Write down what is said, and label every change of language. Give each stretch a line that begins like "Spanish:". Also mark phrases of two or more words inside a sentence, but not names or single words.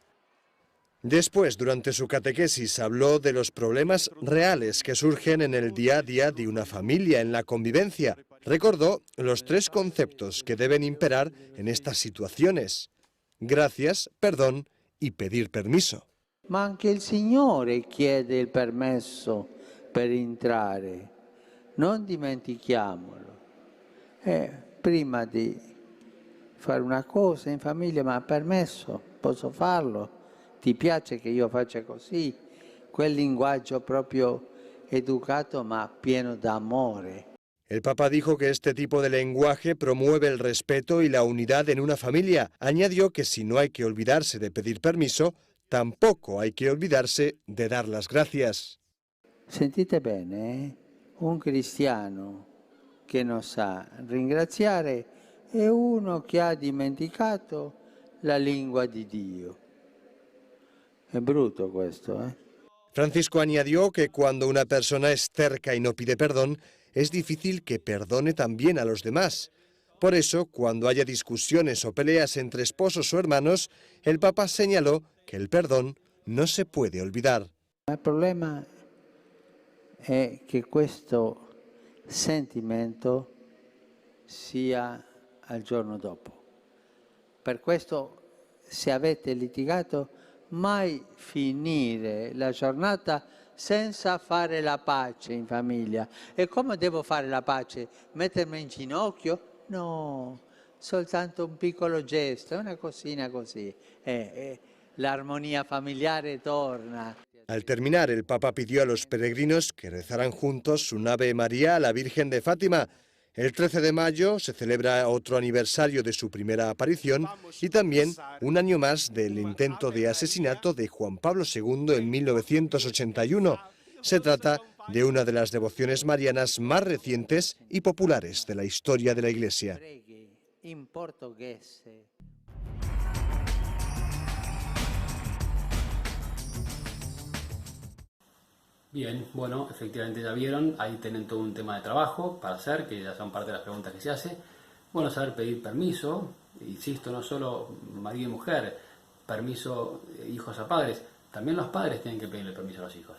Spanish: Después, durante su catequesis, habló de los problemas reales que surgen en el día a día de una familia, en la convivencia. Recordó los tres conceptos que deben imperar en estas situaciones: gracias, perdón y pedir permiso.
Italian: Ma anche il Signore chiede il permesso per entrare, non dimentichiamolo. Prima di fare una cosa in famiglia, ma permesso, posso farlo? Ti piace che io faccia così? Quel linguaggio proprio educato ma pieno d'amore.
Spanish: El Papa dijo que este tipo de lenguaje promueve el respeto y la unidad en una familia. Añadió que si no hay que olvidarse de pedir permiso, tampoco hay que olvidarse de dar las gracias.
Italian: Sentite bene, un cristiano che non sa ringraziare è uno che ha dimenticato la lingua di Dio. È brutto questo, eh?
Spanish: Francisco añadió que cuando una persona es terca y no pide perdón, es difícil que perdone también a los demás. Por eso, cuando haya discusiones o peleas entre esposos o hermanos, el Papa señaló que el perdón no se puede olvidar.
Italian: Il problema è che questo sentimento sia al giorno dopo. Per questo, se avete litigato, mai finire la giornata senza fare la pace in famiglia. E come devo fare la pace? Mettermi in ginocchio? No, soltanto un piccolo gesto, una cosina così. L'armonía familiare torna.
Spanish: Al terminar, el Papa pidió a los peregrinos que rezaran juntos un Ave María a la Virgen de Fátima. El 13 de mayo se celebra otro aniversario de su primera aparición y también un año más del intento de asesinato de Juan Pablo II en 1981. Se trata de una de las devociones marianas más recientes y populares de la historia de la Iglesia.
Italian: In portoghese.
Spanish: Bien, bueno, efectivamente ya vieron, ahí tienen todo un tema de trabajo para hacer, que ya son parte de las preguntas que se hace. Bueno, saber pedir permiso, insisto, no solo marido y mujer, permiso hijos a padres, también los padres tienen que pedirle permiso a los hijos.